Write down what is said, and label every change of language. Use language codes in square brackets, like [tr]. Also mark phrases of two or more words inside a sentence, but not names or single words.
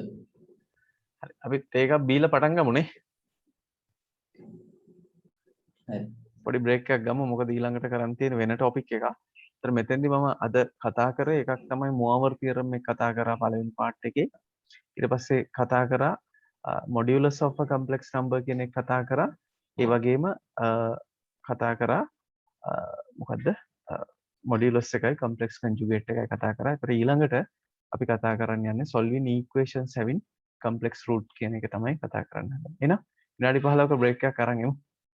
[si] හරි. අපිත් ඒකක් බීලා පටන් ගමුනේ. හරි. පොඩි බ්‍රේක් එකක් ගමු. මොකද ඊළඟට කරන් තියෙන වෙන ටොපික් එකක්. ඒතර මෙතෙන්දි මම අද කතා කරේ එකක් තමයි Moore theorem එක කතා කරා පළවෙනි පාර්ට් එකේ. ඊට පස්සේ කතා කරා [en] modulus of a complex number [si] කියන එක කතා කරා. ඒ වගේම කතා කරා මොකද්ද? modulus එකයි [en] complex conjugate [si] එකයි කතා කරා. ඒතර ඊළඟට අපි කතා කරන්න යන්නේ [en] solving equations having complex root [si] කියන එක තමයි කතා කරන්න හදන්නේ. එහෙනම් විනාඩි 15ක බ්‍රේක් එකක් අරන් එමු.